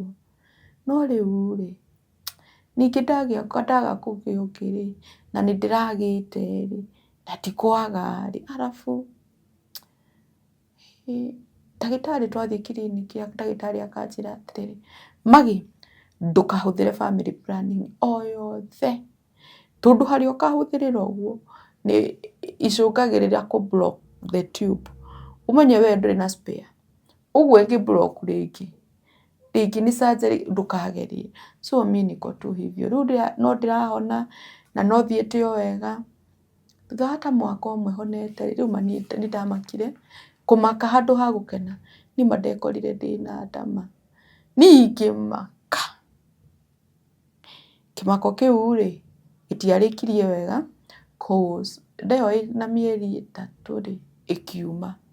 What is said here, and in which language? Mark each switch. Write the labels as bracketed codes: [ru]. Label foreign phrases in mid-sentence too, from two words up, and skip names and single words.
[ki] No rĩu rĩ ningĩ ndaga kũgĩa ũngĩ rĩ na nĩndĩragĩte rĩ na tikwaga rĩ arabu ndagĩtarĩ twathiĩ kiriniki ndagĩtarĩ akanjĩra atĩrĩrĩ Maggy ndũkahũthĩre [en] family planning [ki] o yothe tondũ harĩa ũkahũthĩrĩra ũguo nĩ icũngagĩrĩria kũ [en] block the tube. [ki] Ũmenye we ndũrĩ na spare ũguo ĩngĩ block rĩngĩ nĩ surgery ndũkagerie. [sw] So mimi niko tu hivyo. [ki] Rĩu no ndĩrahona na no thiĩte o wega. Thutha wa ta mwaka ũmwe honete rĩu nĩndamakire kũmaka handũ ha gũkena nĩma ndekorire ndĩna ndama. Ngĩmaka. Kĩmako kĩu rĩ gĩtiarĩkirie wega cause ndeyo na mĩeri 3 rĩ ĩkiuma.